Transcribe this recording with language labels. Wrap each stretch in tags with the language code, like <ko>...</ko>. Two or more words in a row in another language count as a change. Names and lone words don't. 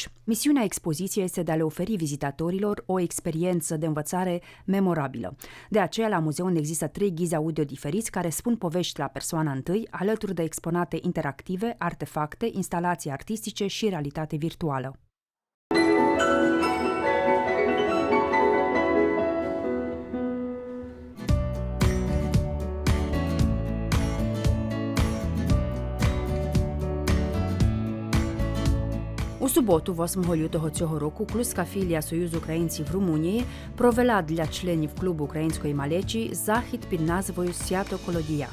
<ro>Misiunea expoziției este de a le oferi vizitatorilor o experiență de învățare memorabilă. De aceea, la Muzeon există 3 ghizi audio diferiți care spun povești la persoana întâi, alături de exponate interactive, artefacte, instalații artistice și realitate virtuală.</ro> <uk>У суботу, 8 лютого цього року, Клузька філія Союзу українців Румунії провела для членів Клубу української малечі захід під назвою «Свято Колодія».</uk>